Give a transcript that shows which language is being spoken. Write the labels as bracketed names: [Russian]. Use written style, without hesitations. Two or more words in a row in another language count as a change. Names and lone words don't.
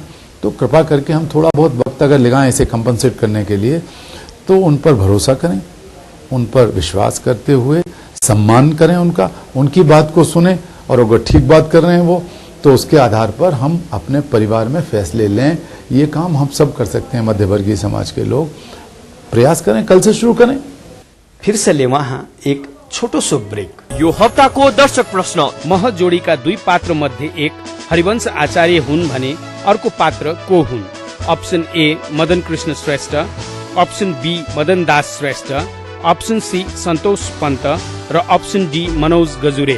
[Hindi] तो कृपा करके हम थोड़ा बहुत वक्त अगर लगाएं इसे कंपनसेट करने के लिए, तो उन पर भरोसा करें, उन पर विश्वास करते हुए सम्मान करें उनका, उनकी बात को सुने और अगर ठीक बात कर रहे हैं वो, तो उसके आधार पर हम अपने परिवार में फैसले लें। ये काम हम सब कर सकते हैं, मध्यवर्गीय समाज के लोग। प्रयास करें, कल से शुरू करें। फिर से ले वहां एक छोटो सो ब्रेक। [Nepali] यो हप्ताको दर्शक प्रश्न। मह जोडीका 2 पात्र मध्ये एक हरिवंश आचार्य हुन् भने अर्को पात्र को हुन्? [English] option A [Nepali] मदन कृष्ण श्रेष्ठ, [English] option B [Nepali] मदन दास श्रेष्ठ, [English] option C [Nepali] सन्तोष पन्त र [English] option D [Nepali] मनोज गजुरेल।